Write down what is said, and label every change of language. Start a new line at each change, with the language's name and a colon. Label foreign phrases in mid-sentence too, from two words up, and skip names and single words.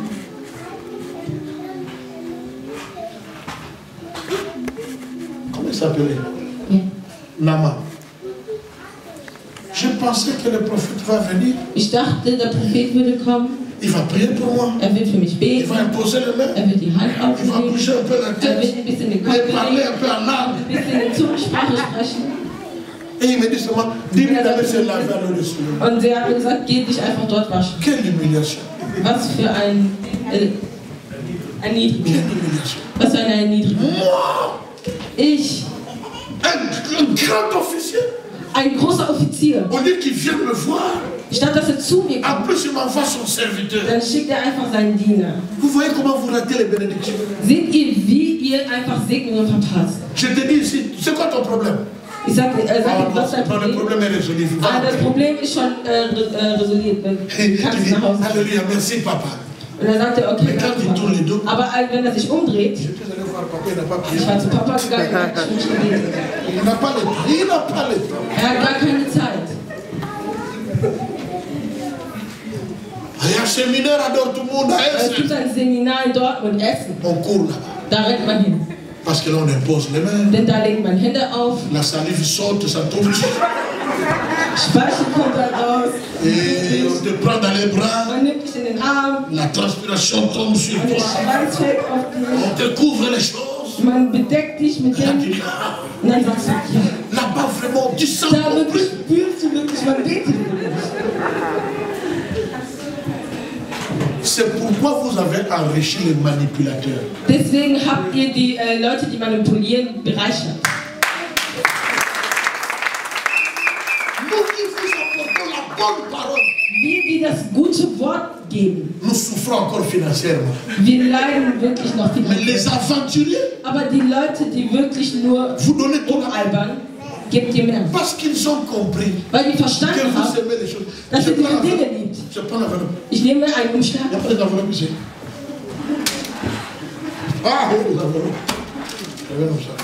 French: Comment il s'appelait?
German: Ja. Nama.
French: Je pensais que le prophète va venir,
German: Ich dachte, der Prophet würde kommen,
French: il va prier pour moi,
German: er wird für mich
French: il
German: beten,
French: va imposer les mains,
German: er wird die Hand
French: il va
German: auflegen,
French: bouger un peu la
German: er
French: tête,
German: wird ein bisschen den
French: et
German: Kopf
French: parler
German: bewegen,
French: un peu en langue.
German: ein bisschen in Zungensprache sprechen.
French: Et il me dit seulement, dis-lui d'aller se laver à l'eau de Soudan.
German: Und er hat mir gesagt, geh dich einfach dort waschen.
French: Quelle humiliation.
German: Was für ein Erniedrigung.
French: Quelle humiliation.
German: Was für eine Erniedrigung.
French: Moi,
German: Ich,
French: un grand officier,
German: ein großer Offizier,
French: au lieu qu'il vienne me voir,
German: statt dass er zu mir
French: en
German: kommt,
French: plus il m'envoie son serviteur.
German: dann schickt er einfach seinen Diener.
French: Vous voyez comment vous ratez les bénédictions?
German: Seht ihr, wie ihr einfach Segnungen verpasst?
French: Je te dis ici, c'est quoi ton problème?
German: Ich sag dir, was ist dein
French: Non, le
German: Problem?
French: problème est résolu.
German: Ah, das Problem ist schon resoliert. Du kannst nach Hause.
French: Alléluia, merci papa.
German: Und dann sagt er, okay,
French: Mais quand il tourne les dos,
German: aber wenn er sich umdreht,
French: je peux aller voir papa, il n'a pas prié.
German: ich war zu Papa gegangen, er hat nicht gebetet.
French: Il n'a pas le temps. Il n'a pas le temps.
German: Er hat gar keine Zeit.
French: Il y a un séminaire à Dortmund, à
German: Es Essen. gibt ein Seminar in Dortmund, Essen.
French: On court là-bas.
German: Da rennt man hin.
French: Parce que là, on impose les mains.
German: Denn da legt man Hände auf,
French: La salive saute, ça tombe.
German: Speichel kommt dann raus,
French: Et on te prend dans les bras.
German: man nimmt dich in den Arm,
French: La transpiration tombe sur
German: und der
French: toi.
German: Schweiß fällt auf dich,
French: On te couvre les choses.
German: man bedeckt dich mit
French: Et là,
German: dem,
French: tu dis, ah,
German: und dann sagst du, ja,
French: là-bas, vraiment, tu sens
German: da
French: compris.
German: wirklich spürst du wirklich, man betet wirklich.
French: C'est pourquoi vous avez enrichi les manipulateurs.
German: Deswegen habt ihr die Leute, die manipulieren, bereichert.
French: Nous qui vous apportons la bonne parole,
German: Wir, die das gute Wort geben,
French: nous souffrons encore financièrement.
German: wir leiden wirklich noch
French: Mais
German: finanziell.
French: les aventuriers,
German: Aber die Leute, die wirklich nur
French: vous donnez tout la
German: albern, gebt ihr mehr.
French: parce qu'ils ont compris
German: Weil die
French: que
German: verstanden
French: vous
German: haben,
French: aimez les choses.
German: dass
French: Je
German: ihr
French: prends
German: diese Dinge
French: l'enveloppe.
German: liebt.
French: Je prends l'enveloppe.
German: Ich nehme einen Umschlag.
French: Il n'y a pas d'enveloppe ici. Ah, oui, les enveloppes. Regardez comme ça.